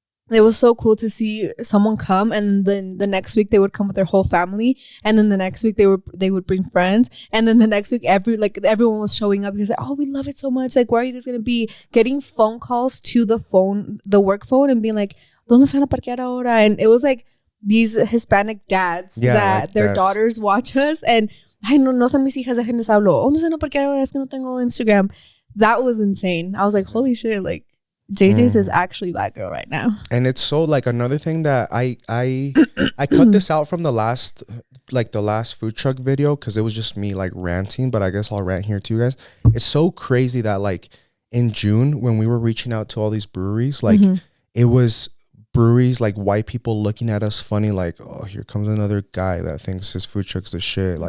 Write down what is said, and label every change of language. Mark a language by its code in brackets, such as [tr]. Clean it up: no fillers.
[en] it was so cool to see someone come, and then the next week they would come with their whole family, and then the next week they would bring friends, and then the next week everyone was showing up because, oh, we love it so much. Like, where are you guys gonna be? Getting phone calls to the work phone, and being like, [es] ¿Dónde se van a parquear ahora? [en] And it was like these Hispanic dads that like their dads. daughters watch us, [es] and ay, no son mis hijas, déjenles hablo. ¿Dónde se van a parquear ahora? Es que no tengo Instagram. [en] That was insane. I was like, holy shit, like, JJ's is actually that girl right now. And it's so, like, another thing that I cut this out from the last food truck video because it was just me, like, ranting, but I guess I'll rant here too, guys. It's so crazy that, like, in June when we were reaching out to all these breweries, like, it was breweries, like, white people looking at us funny, like, oh, here comes another guy that thinks his food truck's the shit.